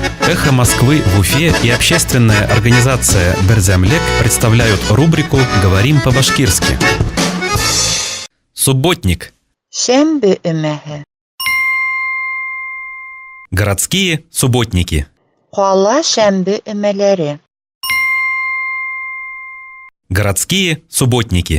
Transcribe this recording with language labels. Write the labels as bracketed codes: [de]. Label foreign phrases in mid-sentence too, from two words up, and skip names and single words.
[ru] Эхо Москвы в Уфе и общественная организация Берзямлек представляют рубрику «Говорим по-башкирски». Субботник. [ba] Шәмбе өмәһе. [ru] Городские субботники. [ba] Ҡала шәмбе өмәләре. [ru] Городские субботники.